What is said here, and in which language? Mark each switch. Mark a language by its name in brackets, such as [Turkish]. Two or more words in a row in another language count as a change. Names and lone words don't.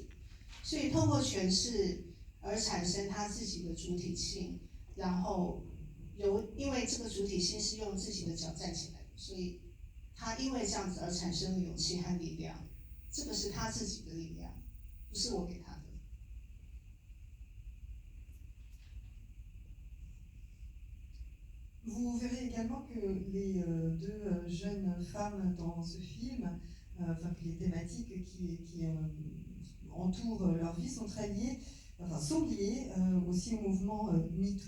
[Chinese] 所以透过诠释而产生他自己的主体性，然后因为这个主体性是用自己的脚站起来的，所以他因为这样子而产生了勇气和力量。这个是他自己的力量，不是我给他的。 [French] Vous verrez également que les deux jeunes femmes dans ce film, enfin que les thématiques qui entourent leur vie sont très liées, enfin sont liées aussi au mouvement MeToo.